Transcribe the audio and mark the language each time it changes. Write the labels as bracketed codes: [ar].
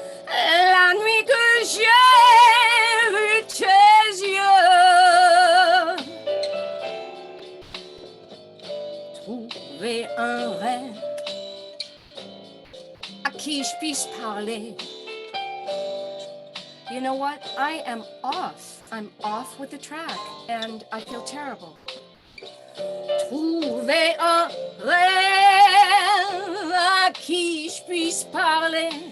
[fr] La nuit que j'ai vu tes yeux, trouver un rêve à qui je puisse parler. [en] You know what? I am off. I'm off with the track and I feel terrible. [fr] Trouver un rêve à qui je puisse parler.